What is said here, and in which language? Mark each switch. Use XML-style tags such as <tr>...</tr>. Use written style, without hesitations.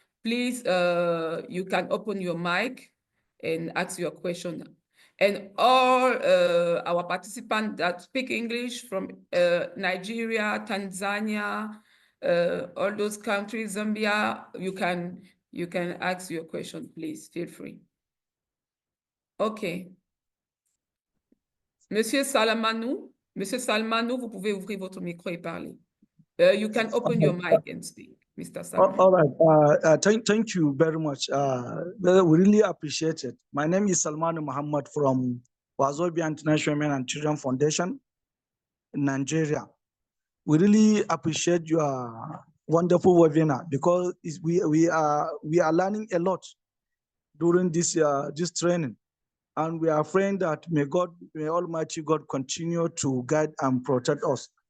<en>Please, you can open your mic and ask your question. And all our participants that speak English from Nigeria, Tanzania, all those countries, Zambia, you can ask your question, please. Feel free. OK.</en> <fr>Monsieur Salamanou, vous pouvez ouvrir votre micro et parler.</fr> <en>You can open your mic and speak, Mr. Salman. All right. Thank you very much. We really appreciate it. My name is Salman Muhammad from Wazobia International Women and Children Foundation in Nigeria. We really appreciate your wonderful webinar because we are learning a lot during this training, and we are praying that may Almighty God continue to guide and protect us.</en>